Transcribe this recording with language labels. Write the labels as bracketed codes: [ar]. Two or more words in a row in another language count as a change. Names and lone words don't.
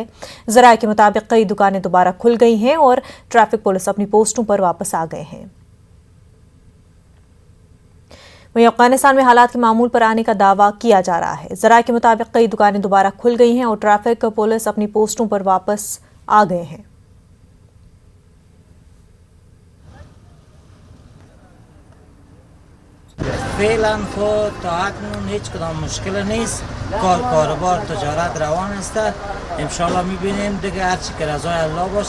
[hi] ज़राए के मुताबिक कई दुकानें दोबारा खुल गई हैं और ट्रैफिक पुलिस अपनी पोस्टों पर वापस आ गए हैं। वहीं अफगानिस्तान में हालात के मामूल पर आने का दावा किया जा रहा है। ज़राए के मुताबिक कई दुकानें दोबारा खुल गई हैं और ट्रैफिक पुलिस अपनी पोस्टों पर वापस आ गए हैं। [fa] فعلا خود طاعتمون هیچ کدام مشکل نیست. کاروبار تجارت روان است. انشالله میبینیم دیگه هر چی که رضای الله باشه.